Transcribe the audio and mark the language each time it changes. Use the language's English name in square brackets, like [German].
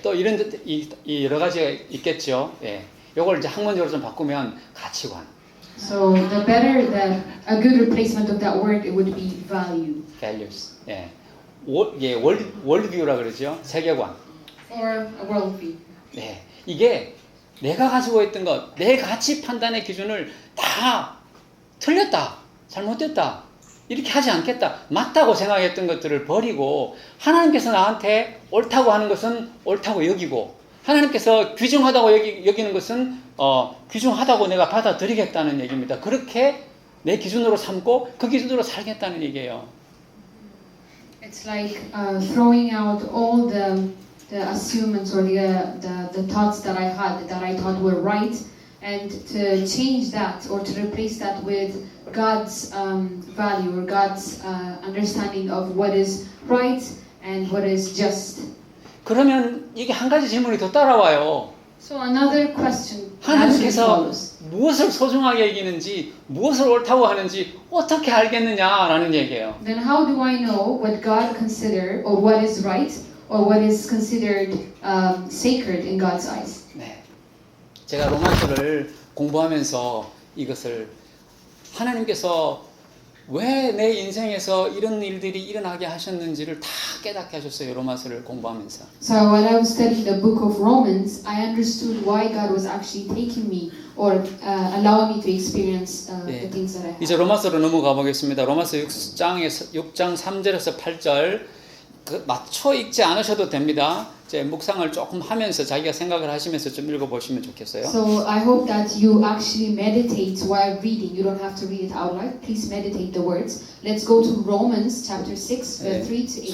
[Korean] 또 이런 이 여러 가지가 있겠죠. 예. 요걸 이제 학문적으로 좀 바꾸면 가치관, [English] So the better that a good replacement of that word, it would be value [Korean] values. 예. 월드뷰라 그러죠. 세계관. [English] or a worldview. [Korean] 네. 이게 내가 가지고 있던 것, 내 가치 판단의 기준을 다 틀렸다, 잘못됐다, 이렇게 하지 않겠다, 맞다고 생각했던 것들을 버리고 하나님께서 나한테 옳다고 하는 것은 옳다고 여기고 하나님께서 귀중하다고 여기는 것은 귀중하다고 내가 받아들이겠다는 얘기입니다. 그렇게 내 기준으로 삼고 그 기준으로 살겠다는 얘기예요. [English] It's like throwing out all the assumptions or the thoughts that I had that I thought were right, and to change that or to replace that with God's value or God's understanding of what is right and what is just. [Korean] 그러면 이게 한 가지 질문이 더 따라와요. [English] So another question naturally [Korean] 하나님께서 [English] follows. [Korean] 무엇을 소중하게 여기는지 무엇을 옳다고 하는지 어떻게 알겠느냐라는 얘기예요. [English] Then how do I know what God consider or what is right or what is considered sacred in God's eyes? [Korean] 네, 제가 로마서를 공부하면서 이것을 하나님께서 왜 내 인생에서 이런 일들이 일어나게 하셨는지를 다 깨닫게 하셨어요. 로마서를 공부하면서. [English] So when I was studying the book of Romans, I understood why God was actually taking me or allowing me to experience the things that I had. [Korean] 이제 로마서로 넘어가 보겠습니다. 로마서 6장 3절에서 8절 맞춰 읽지 않으셔도 됩니다. 제 묵상을 조금 하면서 자기가 생각을 하시면서 좀 읽어보시면 좋겠어요. [English] So I hope that you actually meditate while reading. You don't have to read it out loud. Please meditate the words. Let's go to Romans chapter 6, verse 3 to 8.